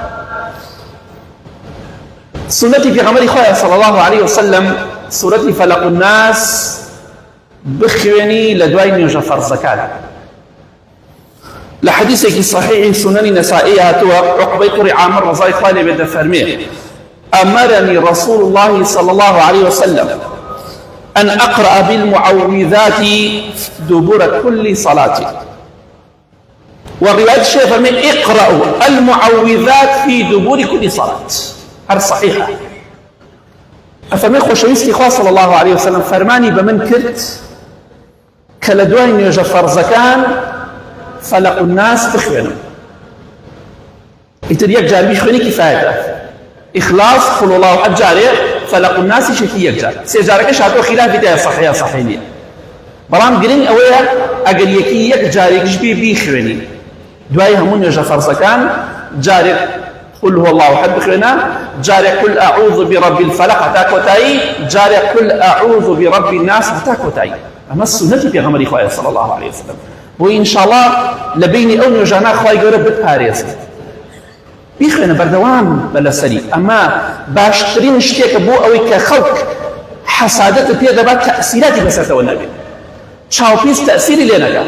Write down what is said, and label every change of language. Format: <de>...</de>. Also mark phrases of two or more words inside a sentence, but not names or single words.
<ckb>سنەتی پێغەمبەری خۆیان</ckb> <ar>صلی الله عليه وسلم</ar> <ckb>سوورەتی فەلەق و ناس بخوێنی لە دوای نوێژە فەرزەکان. لە حەدیثێکی صحیحی سنەنی نەسائی هاتووە عقبەی کوڕی عامر ڕەزای خوا لێ بێت دەفەرمێ</ckb> <ar>أمرني رسول الله صلى الله عليه وسلم أن أقرأ بالمعوذات دبر كل صلاة. والرواية الشيخ من اقرأوا المعوذات في دبر كل صلاة، هذا صحيحة.</ar> <ckb>أفرمي خۆشەویستی خوا</ckb> <ar>صلى الله عليه وسلم</ar> <ckb>فرماني بمن كرت کە لە دوای نوێژە فەرزەکان فەلەق و ناس بخوێنم، ئیتر یەک جار بیخوێنی کیفایەتە. ئیخلاص</ckb> <ar>قل الله ئەحەد</ar> <ckb>جارێ، فەلەق و ناسی شێکی یەک جار، سێ جارەکەش هاتووە خلافی دایە صحیحە صحیح نییە. بەڵام گرنگ ئەوەیە ئەگەر یەکی یەک جارێکیش بێ بیخوێنی دوای هەموو نوێژە فەرزەکان، جارێک</ckb> <ar>قل هو الله أحد</ar> <ckb>بخوێنە، جارێک</ckb> <ar>قل أعوذ برب الفلق</ar> <ckb>هەتا کۆتایی، جارێک</ckb> <ar>قل أعوذ برب الناس</ar> <ckb>هەتا کۆتایی. ئەمە سونەتی پێغەمبەری خوایە</ckb> <ar>صلی الله عليه وسلم.</ar> <ckb>بۆی ئینشاءڵڵا لە بینی ئەو نوێژانە خوای گەورە بتپارێزێت، بیخوێنە بەردەوام بە لەسەری. ئەمە باشترین شتێکە بۆ ئەوەی کە خەڵک حەسادەتت پێ دەبات تەئسیراتی بەسەرتەوە نەبێت، چاوپیس تەئسیری لێ نەکات.</ckb>